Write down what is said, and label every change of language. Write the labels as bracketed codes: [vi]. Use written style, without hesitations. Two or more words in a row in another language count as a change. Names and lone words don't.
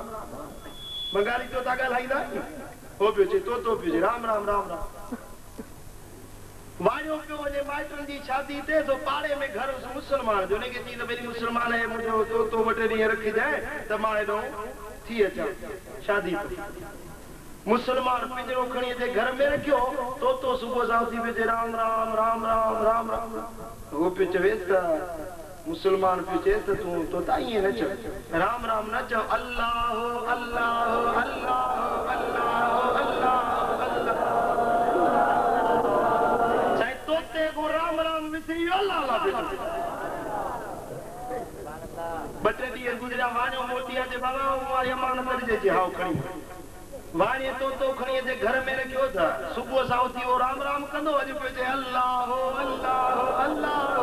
[sd] बंगाली तोता ॻाल्हाईंदा हो पियो चए तोतो पियो चए राम राम राम राम वाणियो पियो वञे माइटनि जी शादी थिए तो पाड़े में घर मुस्लमान जो उनखे चई त पहिरीं मुस्लमान आहे मुंहिंजो तोतो ॿ टे ॾींहं रखिजांइ त मां हेॾो थी अचां शादी मुस्लमान पिंजरो खणी अचे घर में रखियो तोतो सुबुह सां उथी पियो चए राम राम राम राम राम राम हो पियो चवेसि त मुस्लमान पियो चए त तूं तोता ईअं न चओ राम राम न चओ अल्लाह अल्लाह अल्लाह अल्लाह अल्लाह राम राम विसरी अल्लाह अल्लाह ॿ टे ॾींहं गुज़रिया वाणियो मोटी अचे बाबा अमानत ॾिजे हाउ खणी वाणीअ तोतो खणी अचे घर में रखियो त सुबुह सां उथी उहो राम राम कंदो अॼु पियो चए अल्लाह अल्लाह अल्लाह